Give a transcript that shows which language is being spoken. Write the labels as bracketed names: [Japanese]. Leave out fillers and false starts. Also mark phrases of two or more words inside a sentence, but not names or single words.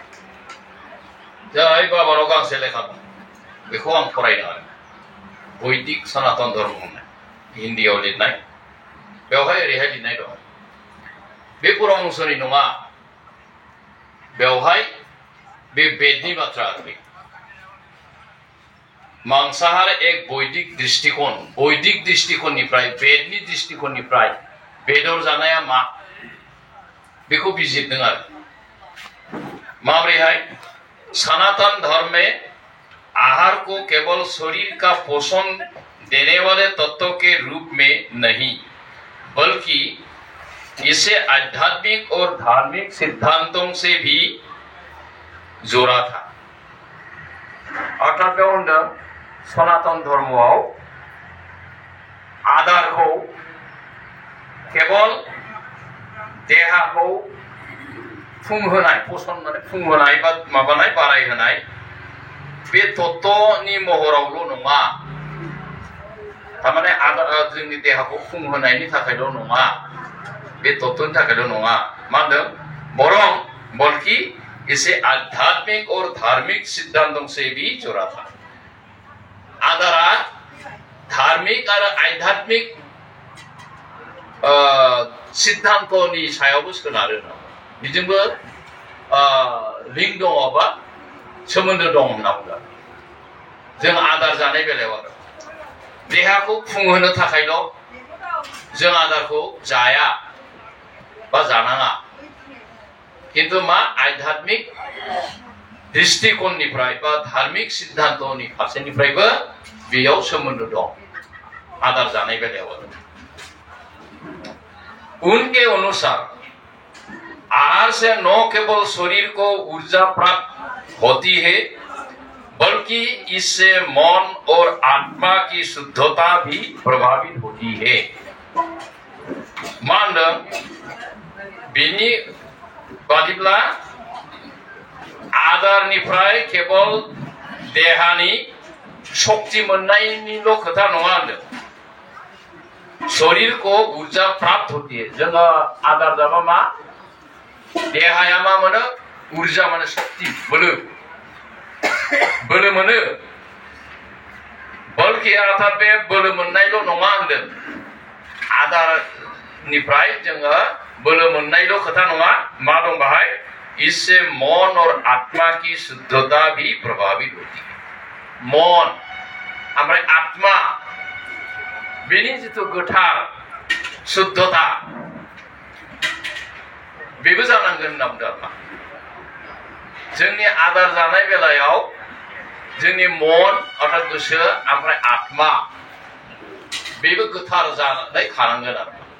[Bodo] जाय बाबानाव गांसे लेखा दं बेखौ आं फरायदों आरो बैदिक सनातन धर्म होननाय हिन्दीयाव लिरनाय बेवहाय ओरैहाय लिरनाय दं बे परमहंसनि नङा बेवहाय बे वेदनि बाथ्रा आरो मांसाहार एक वैदिक दृष्टिकोणनिफ्राय वेदनि दृष्टिकोणनिफ्राय बेदर जानाया मा बेखौ बिजिरदों आरो माब्रैहाय [Hindi] सनातन धर्म में आहार को केवल शरीर का पोषण देने वाले तत्व के रूप में नहीं बल्कि इसे आध्यात्मिक और धार्मिक सिद्धांतों से भी जोड़ा था अर्थात सनातन धर्मआव [Bodo] आदारखौ केवल देहाखौ फुंहोनाय पोषण माने फुंहोनाय बा माबानाय बारायहोनाय बे तत्वनि महरावल' नङा थारमाने जोंनि देहाखौ फुंहोनायनि थाखायल' नङा बे तत्वनि थाखायल' नङा मा होनदों बरं [Hindi] बल्कि इसे आध्यात्मिक और धार्मिक सिद्धांतों से भी जुड़ा था [Bodo] आदारा [Hindi] धार्मिक और आध्यात्मिक [Bodo] सिद्धांतोनि सायावबो सोनारो बिजोंबो लिंक दङ बा सोमोन्दो दं होनना बुङो जों आदार जानाय बेलायाव आरो देहाखौ फुंहोनो थाखायल' जों आदारखौ जाया बा जानाङा किन्तु मा आध्यात्मिक दृष्टिकोणनिफ्राय बा धार्मिक सिद्धांतनि फारसेनिफ्रायबो बेयाव सोमोन्दो दं आदार जानाय बेलायाव [Hindi] उनके अनुसार आहार से न केवल शरीर को ऊर्जा प्राप्त होती है बल्कि इससे मन और आत्मा की शुद्धता भी प्रभावित होती है [Bodo] मानदों बिनी बादिब्ला आदारनिफ्राय केवल देहानि शक्ति मोननायनिल' खोथा नङा होनदों [Hindi] शरीर को ऊर्जा प्राप्त होती है [Bodo] जोङो आदार जाबा मा देहाया मा मोनो ऊर्जा माने शक्ति बोलो मोनो बल्कि अर्थात बे बोलो मोननायल' नङा होनदों आदारनिफ्राय जोङो बोलो मोननायल' खोथा नङा मा दं बाहाय [Hindi] इससे मन और आत्मा की शुद्धता भी प्रभावित होती है [Bodo] मन ओमफ्राय आत्मा बेनि जिथु गोथार शुद्धता बेबो जानांगोन होनना बुंदों आरोना जोंनि आदार जानाय बेलायाव जोंनि मन अर्थात गोसो ओमफ्राय आत्मा बेबो गोथार जानानै थानांगोन आरो